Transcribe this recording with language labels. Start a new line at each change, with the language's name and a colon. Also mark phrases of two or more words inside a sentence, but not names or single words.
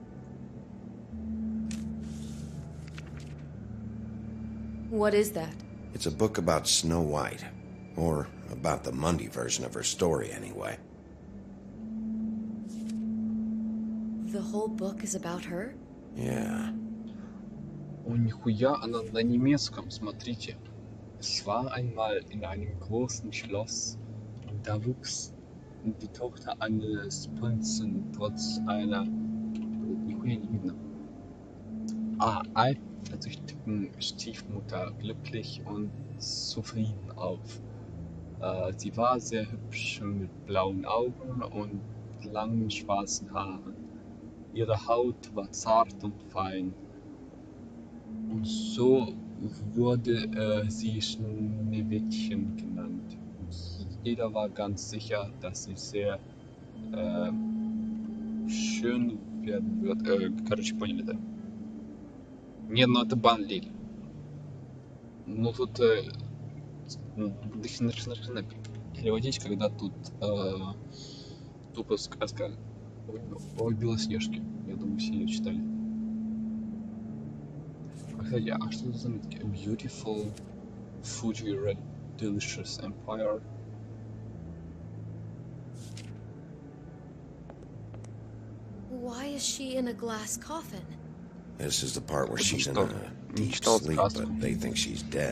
English: What is that? It's a book about Snow White. Or about the Mundy version of her story, anyway. The whole book is about her? Yeah.
Russian: О, нихуя, она на немецком, смотрите.
German: Es war einmal in einem großen Schloss, und da wuchs die Tochter eines Prinzen trotz einer...
Russian: Нихуя не видно.
German: Eifersüchtigen Stiefmutter glücklich und zufrieden auf. Sie war sehr hübsch mit blauen Augen und langen schwarzen Haaren. Ihre Haut war zart und fein. Und so wurde sie Schneewittchen genannt. Jeder war ganz sicher, dass sie sehr schön werden wird.
Russian: Короче, поняли, да? Не, ну это бан Лиль. Ну тут начинать переводить, когда тут тупо сказка о Белоснежке. Я думаю, все ее читали. Кстати, а что это за заметки?
English: A beautiful, Fuji red, delicious empire. Why is she in a glass coffin? This is the part where she's in a deep sleep, but they think she's dead.